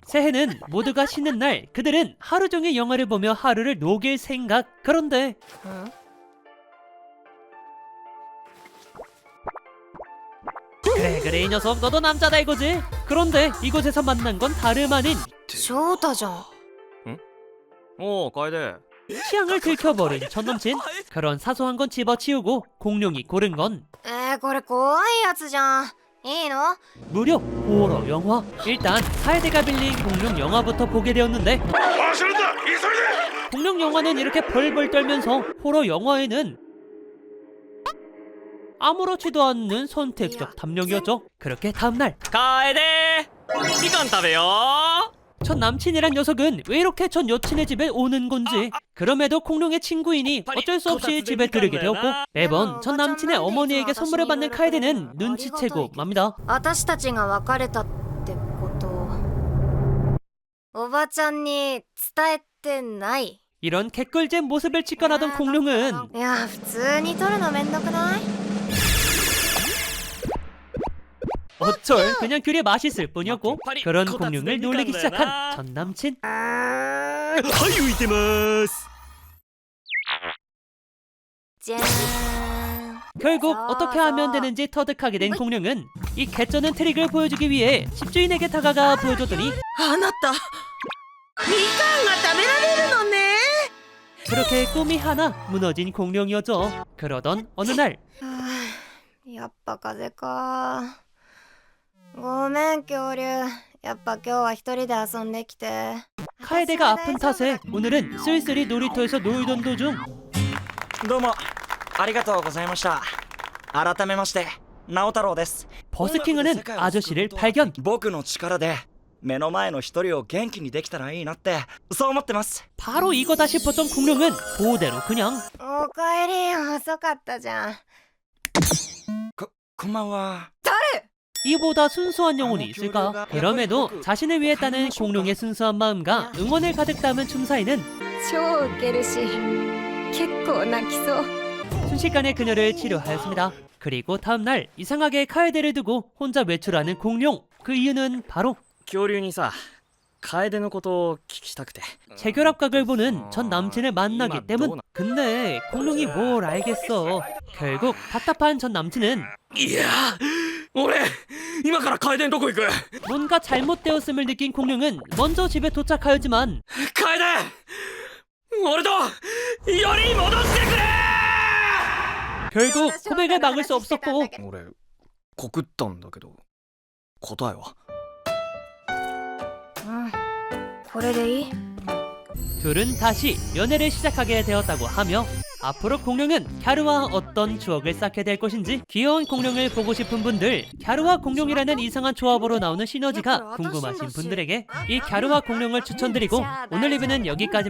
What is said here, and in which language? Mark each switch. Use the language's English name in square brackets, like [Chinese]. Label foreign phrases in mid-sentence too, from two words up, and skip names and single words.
[Korean] 새해는 모두가 쉬는 날. 그들은 하루 종일 영화를 보며 하루를 녹일 생각. 그런데 그래 이 녀석 너도 남자다 이거지. 그런데 이곳에서 만난 건 다름 아닌 [Japanese] 翔太じゃんおお楓 [Korean] 취향을 들켜버린 전남친. 그런 사소한 건 집어치우고 공룡이 고른 건 [Japanese] これ怖いやつじゃんいいの [Korean] 무려 호러 영화. 일단 카에데가 빌린 공룡 영화부터 보게 되었는데 공룡 영화는 이렇게 벌벌 떨면서 호러 영화에는 아무렇지도 않는 선택적 담력이었죠. 그렇게 다음날 [Japanese] 楓みかん食べよ [Korean] 전 남친이란 녀석은 왜 이렇게 전 여친의 집에 오는 건지. 그럼에도 공룡의 친구이니 어쩔 수 없이 집에 들르게 되었고 매번 전 남친의 어머니에게 선물을 받는 카에데는 눈치채고 맙니다. [Japanese] 私たちが別れたってことおばちゃんに伝えてない [Korean] 이런 개꿀잼 모습을 직관하던 공룡은 [Japanese] いや普通に撮るのめんどくない [Korean] 어쩔 그냥 귤이 맛있을 뿐이었고 그런 공룡을 놀리기 시작한 전 남친. [Japanese] はい浮いてますじゃーん [Korean] 결국 어떻게 하면 되는지 터득하게 된 공룡은 이 개쩌는 트릭을 보여주기 위해 집주인에게 다가가 보여줬더니 [Japanese] あなたみかんが食べられるのね [Korean] 그렇게 꿈이 하나 무너진 공룡이었죠. 그러던 어느 날 [Japanese] やっぱ風邪かごめん恐竜やっぱ今日は一人で遊んできて [Korean] 카에데가 아픈 탓에 오늘은 쓸쓸히 놀이터에서 놀던 도중 [Japanese] どうもありがとうございました改めまして直太朗です [Korean] 버스킹하는 아저씨를 발견. [Japanese] 僕の力で目の前の一人を元気にできたらいいなってそう思ってます [Korean] 바로 이거다 싶었던 공룡은 그대로 그냥 [Japanese] おかえり遅かったじゃんこんばんは [Korean] 이보다 순수한 영혼이 있을까? 그럼에도 자신을 위했다는 공룡의 순수한 마음과 응원을 가득 담은 춤사위는 [Japanese] 超ウケるし結構泣きそう [Korean] 순식간에 그녀를 치료하였습니다. 그리고 다음날 이상하게 카에데를 두고 혼자 외출하는 공룡. 그 이유는 바로 [Japanese] 恐竜にさ楓のことを聞きたくて。 [Korean] 재결합각을 보는 전 남친을 만나기 때문. 근데 공룡이 뭘 알겠어. 결국 답답한 전 남친은 [Japanese] いや俺今から楓のとこ行く。 [Korean] 뭔가 잘못되었음을 느낀 공룡은 먼저 집에 도착하였지만 [Japanese] 楓俺と世に戻してくれ。 [Korean] 결국 고백을 막을 수 없었고 [Japanese] 俺告ったんだけど答えは。これでいい？ [Korean] 둘은 다시 연애를 시작하게 되었다고 하며 앞으로 공룡은 갸루와 어떤 추억을 쌓게 될 것인지 귀여운 공룡을 보고 싶은 분들, 갸루와 공룡이라는 이상한 조합으로 나오는 시너지가 궁금하신 분들에게 이 갸루와 공룡을 추천드리고 오늘 리뷰는 여기까지입니다.